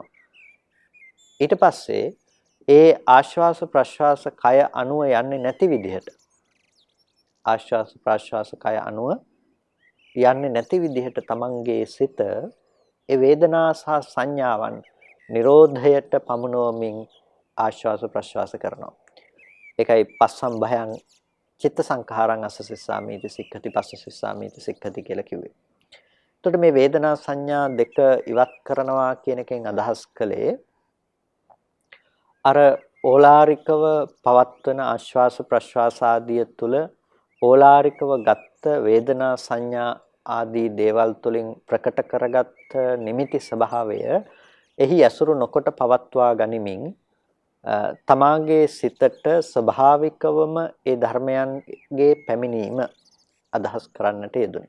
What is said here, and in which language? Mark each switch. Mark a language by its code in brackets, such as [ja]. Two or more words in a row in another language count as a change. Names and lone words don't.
[si] ඊට පස්සේ ඒ ආශ්වාස ප්‍රශ්වාස කය අනුව යන්නේ නැති විදිහට ආශ්වාස ප්‍රශ්වාස කය අනුව යන්නේ නැති විදිහට තමන්ගේ සිත ඒ වේදනා සහ සංඥාවන් නිරෝධයට පමුණවමින් ආශ්වාස ප්‍රශ්වාස කරනවා. [pi] ඒකයි පස්සම්භයං චිත්ත සංඛාරං අස්ස සිස්සාමීති සික්ඛති පස්ස සිස්සාමීති සික්ඛති [si] කියලා කිව්වේ. එතකොට මේ වේදනා සංඥා දෙක ඉවත් කරනවා කියන එකෙන් අදහස් කළේ අර ඕලාරිකව පවත්වන ආශ්වාස ප්‍රශ්වාස ආදිය තුල ඕලාරිකව ගත්ත වේදනා සංඥා ආදී දේවල් තුලින් ප්‍රකට කරගත් නිමිති ස්වභාවය එහි ඇසුරු නොකොට පවත්වා ගනිමින් තමාගේ සිතට ස්වභාවිකවම ඒ ධර්මයන්ගේ පැමිණීම අදහස් කරන්නට යෙදුනේ.